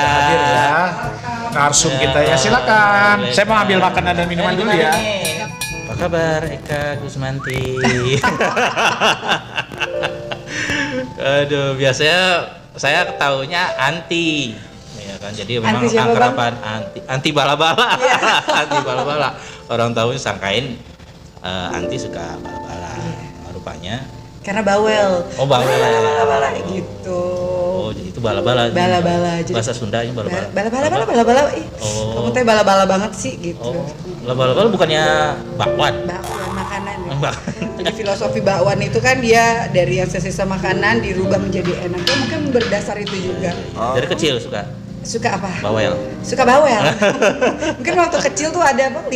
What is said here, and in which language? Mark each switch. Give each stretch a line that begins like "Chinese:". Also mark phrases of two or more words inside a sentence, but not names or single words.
Indonesian: Hadir ya. Narsum kita ya, silakan. Saya mau ambil makanan dan minuman dulu ya. Apa kabar Eka Gusmanti? Aduh, biasanya saya taunya anti, ya kan? Jadi memang Anti siapa, Bang? akraban anti bala-bala, Iya. anti bala-bala. Orang tahu sangkain anti suka bala-bala, rupanya. Karena bawel. Oh, bawel. Bala-bala gitu. Oh, jadi itu bala-bala. Bala-bala. Jadi- Bahasa Sundanya bala-bala. Bala-bala. Ih, Oh. kamu teh bala-bala banget sih gitu. Oh, bala-bala bukannya bakwan. Bakwan makanan ya. Bakwan. Jadi filosofi bakwan itu kan dia dari yang sisa makanan dirubah menjadi enak. Ya mungkin berdasar itu juga. Dari kecil suka Suka apa? bawel. Suka bawel. Mungkin waktu kecil tuh ada apa?